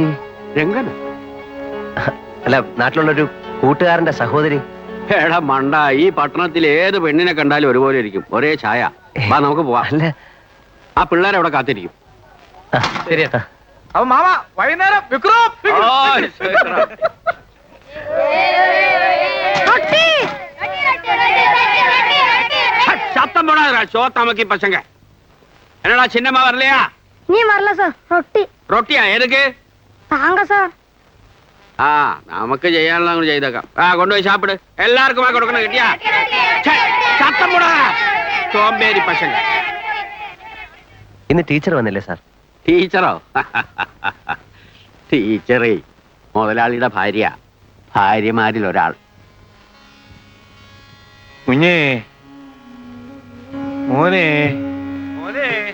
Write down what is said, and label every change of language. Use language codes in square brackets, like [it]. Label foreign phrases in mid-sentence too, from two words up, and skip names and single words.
[ml] രംഗൻ? അല്ല നാട്ടിലുള്ളൊരു കൂട്ടുകാരന്റെ സഹോദരി. എടാ മണ്ട, ഈ പട്ടണത്തിൽ ഏത് പെണ്ണിനെ കണ്ടാലും ഒരുപോലെ ഇരിക്കും, ഒരേ ഛായ. വാ നമുക്ക് പോവാം. അല്ല ആ പിള്ളേരവിടെ കാത്തിരിക്കും. ശരിയാ. അപ്പൊ മാമ വൈകുന്നേരം വിക്രം [ta] சத்தம் போடாதடா சோத்தாமக்கி பசங்க. என்னடா சின்னம்மா வரலையா? நீ வரல சார். ரொட்டி ரொட்டியா? எதுக்கு? தாங்க சார். [ml] ആ നമുക്ക് ചെയ്യാനുള്ള അങ്ങോട്ട് ചെയ്തേക്കാം. ആ കൊണ്ടുപോയി സാപ്പിട്. എല്ലാവർക്കും ആ കൊടുക്കണം. കിട്ടിയാ? [ta] சத்தம் போடாத சோம்பேறி பசங்க. [ml] ഇന്ന് ടീച്ചർ വന്നില്ലേ സാർ? ടീച്ചറോ? ടീച്ചറേ മുതലാളിയുടെ ഭാര്യ, ഭാര്യമാരിൽ ഒരാൾ. കുഞ്ഞേ മോനെ മോനെ